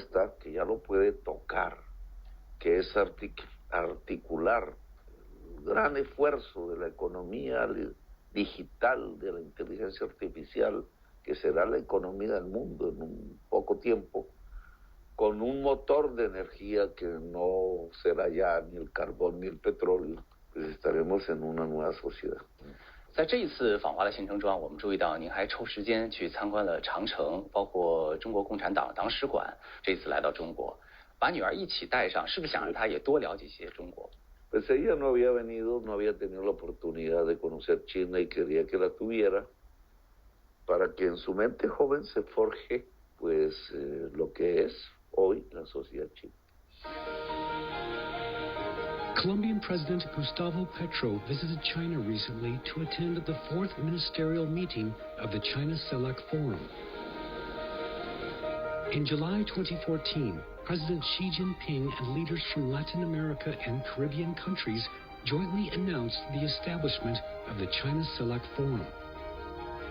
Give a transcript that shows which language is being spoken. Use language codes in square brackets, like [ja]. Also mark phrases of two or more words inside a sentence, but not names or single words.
[es] está, que ya lo puede tocar, que es articular el gran esfuerzo de la economía digital, de la inteligencia artificial, que será la economía del mundo en un poco tiempo, con un motor de energía que no será ya ni el carbón ni el petróleo, pues estaremos en una nueva sociedad. [zh] 在这一次访华的行程中，我们注意到您还抽时间去参观了长城，包括中国共产党党史馆。这次来到中国，把女儿一起带上，是不是想让她也多了解一些中国？ [es] Pues ella no había venido, no había tenido la oportunidad de conocer China y quería que la tuviera para que en su mente joven se forje, pues, lo que es hoy la sociedad china. [en] Colombian President Gustavo Petro visited China recently to attend the fourth ministerial meeting of the China CELAC Forum. In July 2014, President Xi Jinping and leaders from Latin America and Caribbean countries jointly announced the establishment of the China CELAC Forum.